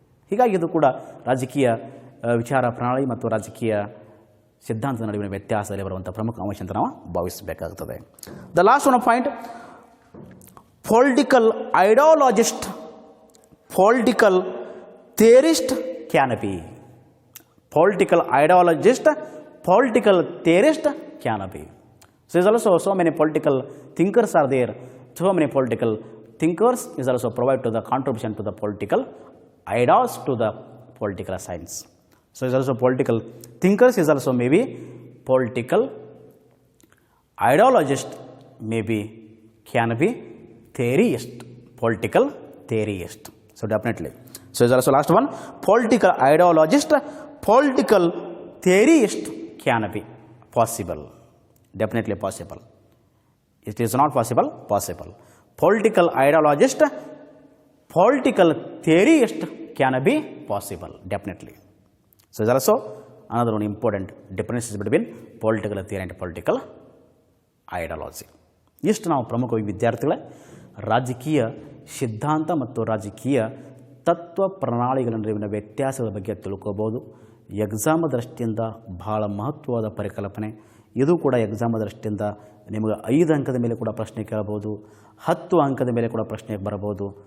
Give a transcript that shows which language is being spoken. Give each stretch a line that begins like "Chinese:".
Kannada: ಹೀಗಾಗಿ ಇದು ಕೂಡ ರಾಜಕೀಯ ವಿಚಾರ ಪ್ರಣಾಳಿ ಮತ್ತು ರಾಜಕೀಯ ಸಿದ್ಧಾಂತದ ನಡುವಿನ ವ್ಯತ್ಯಾಸದಲ್ಲಿ ಬರುವಂಥ ಪ್ರಮುಖ ಅಂಶ ಅಂತ ನಾವು ಭಾವಿಸಬೇಕಾಗುತ್ತದೆ.
English: The last one point, political ideologist political theorist can be. Political ideologist political theorist can be. So is also so many political thinkers are there. So many political thinkers is also provide to the contribution to the political ideas to the political science. So is also political thinkers is also maybe political ideologist, maybe can be theorist, political theorist. So definitely. So is also last one, political ideologist, political theorist can be possible. Definitely possible. It is not possible, possible. Political ideologist, political theorist can be possible, definitely. So there is also another one important differences between political theory and political ideology.
Kannada: ಇಷ್ಟು ನಾವು ಪ್ರಮುಖವಾಗಿ ವಿದ್ಯಾರ್ಥಿಗಳೇ ರಾಜಕೀಯ ಸಿದ್ಧಾಂತ ಮತ್ತು ರಾಜಕೀಯ ತತ್ವ ಪ್ರಣಾಳಿಗಳ ನಡುವಿನ ವ್ಯತ್ಯಾಸಗಳ ಬಗ್ಗೆ ತಿಳ್ಕೋಬಹುದು. ಎಕ್ಸಾಮ್ ದೃಷ್ಟಿಯಿಂದ ಬಹಳ ಮಹತ್ವವಾದ ಪರಿಕಲ್ಪನೆ. ಇದು ಕೂಡ ಎಕ್ಸಾಮ್ ದೃಷ್ಟಿಯಿಂದ ನಿಮಗೆ 5 ಅಂಕದ ಮೇಲೆ ಕೂಡ ಪ್ರಶ್ನೆ ಕೇಳಬಹುದು, 10 ಅಂಕದ ಮೇಲೆ ಕೂಡ ಪ್ರಶ್ನೆ ಬರಬಹುದು.